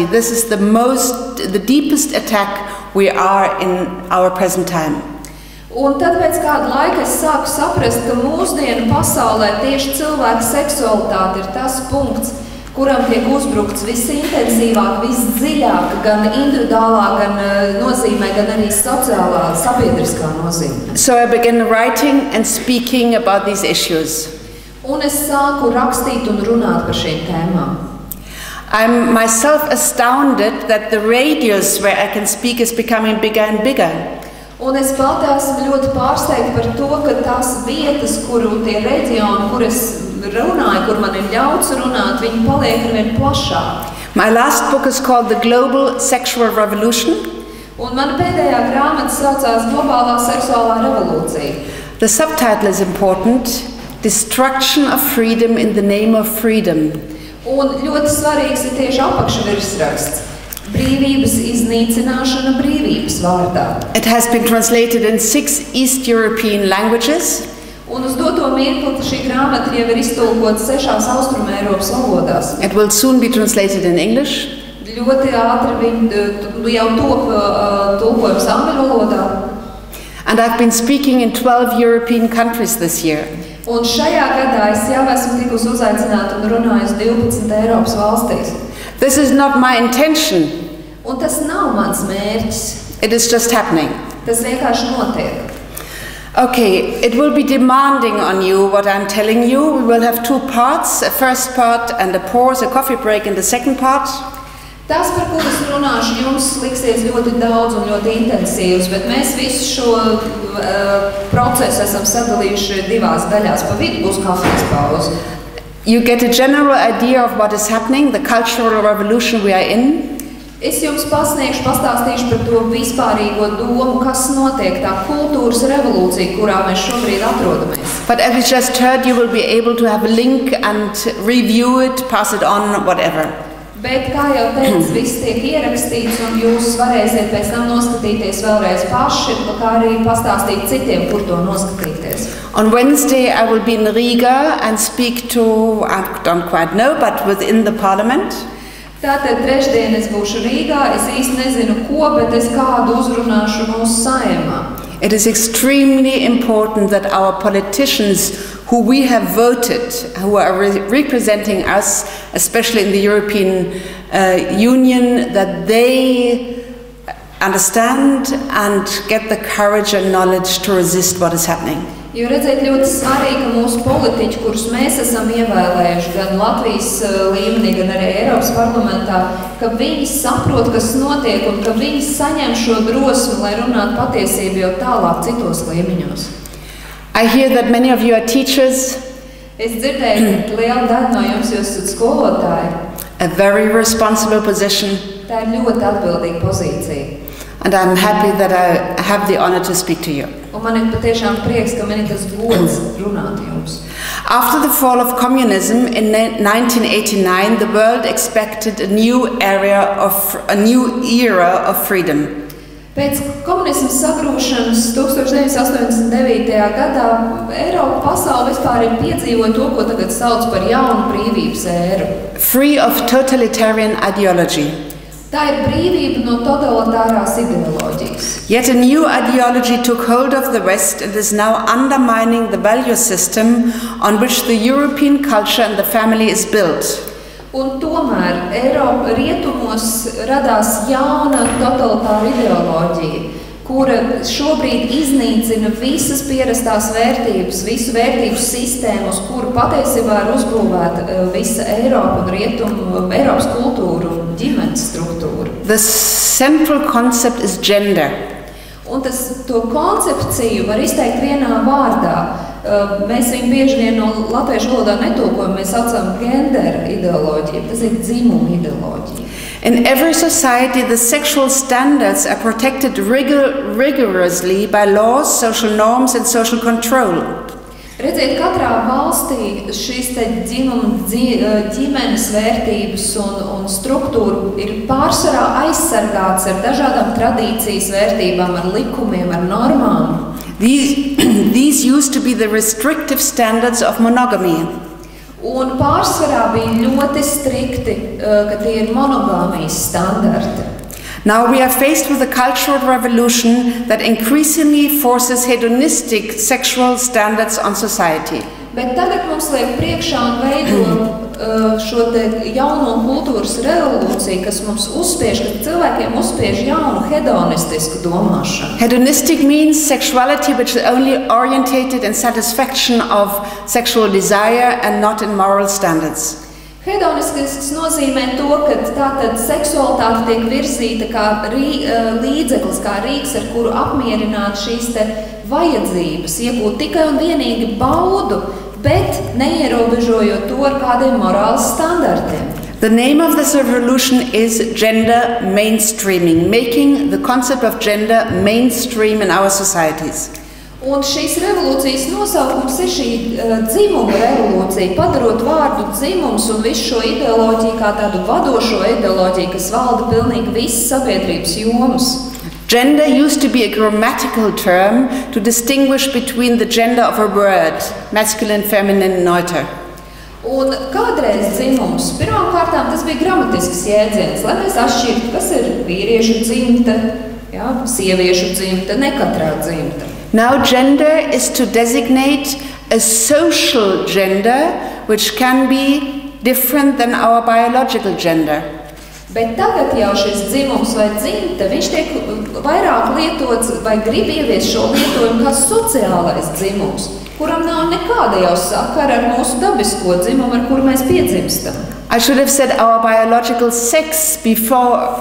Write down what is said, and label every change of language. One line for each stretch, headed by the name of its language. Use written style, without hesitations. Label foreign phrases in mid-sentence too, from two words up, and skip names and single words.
English: This is the deepest attack we are in our present time.
Latvian: Un tad pēc kāda laika es sāku saprast, ka mūsdienu pasaulē tieši cilvēka seksualitāte ir tas punkts, kuram tiek uzbrukts visintensīvāk, visdziļāk, gan individuālā, gan nozīmē, gan arī sociālā, sabiedriskā nozīmē.
English: So I began writing and speaking about these issues.
Latvian: Un es sāku rakstīt un runāt par šīm tēmām.
English: I'm myself astounded that the radius where I can speak is becoming bigger and bigger.
Latvian: Un es pati esmu ļoti pārsteigta par to, ka tās vietas, kuru tie reģioni, kur es runāju, kur man ir ļauts runāt, viņi paliek arvien plašāk.
English: My last book is called The Global Sexual Revolution.
Latvian: Un mana pēdējā grāmata saucās Globālā seksuālā revolūcija.
English: The subtitle is important: Destruction of Freedom in the Name of Freedom.
Latvian: Un ļoti svarīgs ir tieši apakšvirsraksts. Brīvības iznīcināšana brīvības vārdā.
English: It has been translated in 6 East European languages.
Latvian: Un uz doto mirkli šī grāmata jau ir iztulkota 6 Austrumēropas valodās.
English: It will soon be translated in English.
Latvian: Ļoti ātri jau top tulkojums angļu valodā.
English: And I've been speaking in 12 European countries this year.
Latvian: Un šajā gadā es jau esmu tikusi uzaicināta un runājusi 12 Eiropas valstīs.
English: This is not my intention.
Latvian: Un tas nav mans mērķis.
English: It is just happening.
Latvian: Tas vienkārši notiek.
English: Okay, it will be demanding on you what I'm telling you. We will have 2 parts, a first part and a pause, a coffee break in the second part.
Latvian: Tas, par ko es runāšu, jums liksies ļoti daudz un ļoti intensīvs, bet mēs visu šo procesu esam sadalījuši 2 daļās. Pa vidu būs kafijas pauze.
English: You get a general idea of what is happening, the cultural revolution we are in.
Latvian: Es jums pastāstīšu par to vispārīgo domu, kas notiek, tā kultūras revolūcija, kurā mēs šobrīd atrodamies.
English: But as we just heard, you will be able to have a link and review it, pass it on, whatever.
Latvian: Bet, kā jau teicu, viss tiek ierakstīts, un jūs varēsiet pēc tam noskatīties vēlreiz paši, kā arī pastāstīt citiem, kur to noskatīties.
English: On Wednesday, I will be in Riga and speak to, I don't quite know, but within the parliament.
Latvian: Tātad trešdien es būšu Rīgā, es īsti nezinu ko, bet es kādu uzrunāšu mūsu Saeimā.
English: It is extremely important that our politicians who we have voted, who are representing us, especially in the European Union, that they understand and get the courage and knowledge to resist what is happening.
Latvian: Jo redzēt ļoti svarīgi, ka mūsu politiķi, kurus mēs esam ievēlējuši gan Latvijas līmenī, gan arī Eiropas parlamentā, ka viņi saprot, kas notiek un ka viņi saņem šo drosmi, lai runātu patiesību jau tālāk citos līmeņos.
English: I hear that many of you are teachers.
Latvian: Es dzirdēju, ka liela daļa no jums jūs esat skolotāji.
English: A very responsible position.
Latvian: Tā ir ļoti atbildīga pozīcija.
English: And I'm happy that I have the honor to speak to you.
Latvian: Un man ir patiešām prieks, ka man ir tas gods runāt jums.
English: After the fall of communism in 1989, the world expected a new era of freedom.
Latvian: Pēc komunisma sagrūšanas 1989. gadā Eiropa pasaule vispār ir piedzīvoja to, ko tagad sauc par jaunu brīvības ēru.
English: Free of totalitarian ideology.
Latvian: Tā ir brīvība no totalitārās ideoloģijas.
English: Yet a new ideology took hold of the West and is now undermining the value system on which the European culture and the family is built.
Latvian: Un tomēr Eiropa rietumos radās jauna totalitāra ideoloģija, kura šobrīd iznīcina visas pierastās vērtības, visu vērtību sistēmu, uz kuru patiesībā ir uzbūvēta visa Eiropa un rietumu, Eiropas kultūra un ģimenes struktūra.
English: The central concept is gender.
Latvian: Un to koncepciju var izteikt vienā vārdā. Mēs viņu bieži vien no latviešu valodā netulkojam, mēs saucam gender ideoloģiju, tas ir dzimuma ideoloģija.
English: In every society, the sexual standards are protected rigorously by laws, social norms and social control.
Latvian: Redziet, katrā valstī šīs ģimenes vērtības un struktūra ir pārsvarā aizsargāts ar dažādām tradīcijas vērtībām, ar likumiem, ar normām.
English: These used to be the restrictive standards of monogamy.
Latvian: Un pārsvarā bija ļoti strikti, ka tie ir monogāmijas standarti.
English: Now we are faced with a cultural revolution that increasingly forces hedonistic sexual standards on society.
Latvian: Bet tagad mums liek priekšā un veido šo te jauno kultūras revolūciju, kas mums uzspiež, ka cilvēkiem uzspiež jaunu hedonistisku domāšanu.
English: Hedonistic means sexuality which is only orientated in satisfaction of sexual desire and not in moral standards.
Latvian: Hedonistisks nozīmē to, ka tātad seksualitāte tiek virzīta kā līdzeklis, kā rīks, ar kuru apmierināt šīs te vajadzības, iegūt tikai un vienīgi baudu, bet neierobežojot to ar kādiem morāles standartiem.
English: The name of this revolution is gender mainstreaming, making the concept of gender mainstream in our societies.
Latvian: Un šīs revolūcijas nosaukums ir šī dzimuma revolūcija, padarot vārdu dzimums un visu šo ideoloģiju kā tādu vadošo ideoloģiju, kas valda pilnīgi visas sabiedrības jomas.
English: Gender used to be a grammatical term to distinguish between the gender of a word, masculine, feminine, neuter.
Latvian: Un kādreiz dzimums, pirmkārtām tas bija gramatisks jēdziens, lai mēs atšķirtu, kas ir vīriešu dzimta, sieviešu dzimta, ne katrā dzimta.
English: Now gender is to designate a social gender which can be different than our biological gender.
Latvian: Bet tagad jau šis dzimums vai dzimta, viņš tiek vairāk lietots vai grib ieviest šo lietojumu kā sociālais dzimums, kuram nav nekāda jau sakara ar mūsu dabisko dzimumu, ar kuru mēs piedzimstam.
English: I should have said our biological sex before.